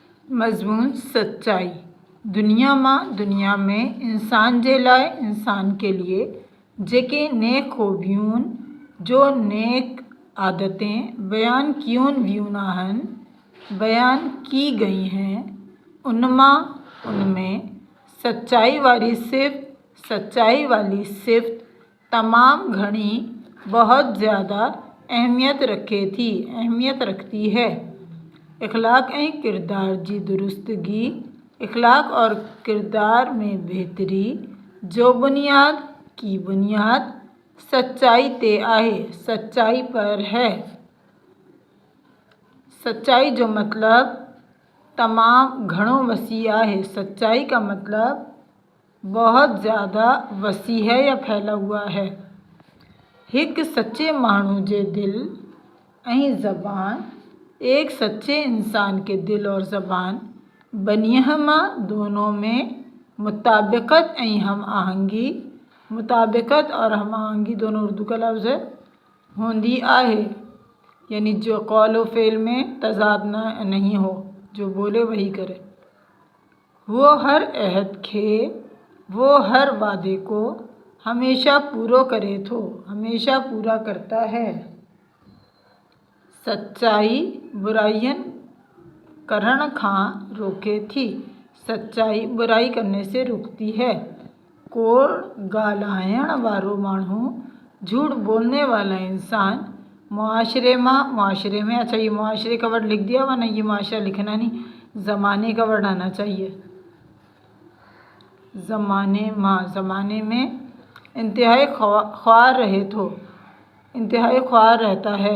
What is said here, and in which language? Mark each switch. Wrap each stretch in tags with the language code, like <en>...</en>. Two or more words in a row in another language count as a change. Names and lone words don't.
<sd>मज़मून सच्चाई। दुनिया में इंसान जे लाइ</sd> <ur>انسان کے لیے</ur> <sd>जेके नेक खूबियूं</sd> <ur>جو نیک عادتیں</ur> <sd>बयान कियूं वियूं आहिनि</sd> <ur>بیان کی گئی ہیں ان میں سچائی والی صفت</ur> <sd>तमाम घणी</sd> <ur>بہت زیادہ اہمیت رکھتی ہے.</ur> <sd>इख़लाक़ ऐं किरदार जी दुरुस्तगी।</sd> <ur>اخلاق اور کردار میں بہتری</ur> <sd>जो बुनियाद सच्चाई ते आहे,</sd> <ur>سچائی پر ہے.</ur> <sd>सच्चाई जो मतलब तमाम घणो वसी आहे।</sd> <ur>سچائی کا مطلب بہت زیادہ وسیع ہے یا پھیلا ہوا ہے.</ur> <sd>एक सच्चे माण्हू जे दिल ऐं ज़बान।</sd> <ur>ایک سچے انسان کے دل اور زبان بنیہما دونوں میں مطابقت ایں ہم آہنگی. مطابقت اور ہم آہنگی دونوں اردو کا لفظ ہے</ur> <sd>होंदी आहे,</sd> <ur>یعنی جو قول و فعل میں تضاد نہیں ہو، جو بولے وہی کرے.</ur> <sd>वो हर अहद खे,</sd> <ur>وہ ہر وعدے کو</ur> <sd>हमेशा पूरो करे थो,</sd> <ur>ہمیشہ پورا کرتا ہے.</ur> <sd>सच्चाई बुराइयन करण खां रोके थी।</sd> <ur>سچائی برائی کرنے سے روکتی ہے.</ur> <sd>कोड़ ॻाल्हाइण वारो माण्हू,</sd> <ur>جھوٹ بولنے والا انسان معاشرے میں. اچھا، یہ معاشرے کا ورڈ لکھ دیا ورنہ یہ معاشرہ لکھنا نہیں، زمانے کا ورڈ آنا چاہیے. زمانے میں انتہائی خوار رہتا ہے.</ur>